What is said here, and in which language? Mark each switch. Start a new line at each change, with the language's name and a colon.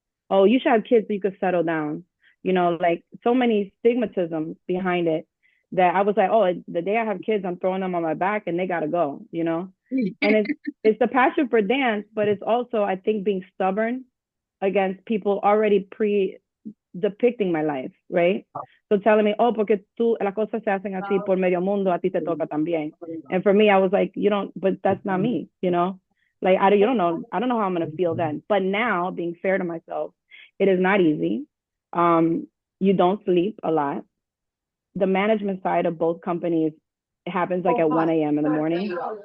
English: Oh, you should have kids so you could settle down. You know, like so many stigmatisms behind it that I was like, oh, the day I have kids, I'm throwing them on my back and they gotta go, you know? And it's the passion for dance, but it's also, I think, being stubborn against people already pre depicting my life, right? So telling me, oh,
Spanish: porque tú, las cosas se hacen así por medio mundo, a ti te toca también.
English: And for me, I was like, you don't, but that's not me, you know? Like, you don't know, I don't know how I'm going to feel then. But now, being fair to myself, it is not easy. You don't sleep a lot. The management side of both companies happens like at 1 a.m. in the morning.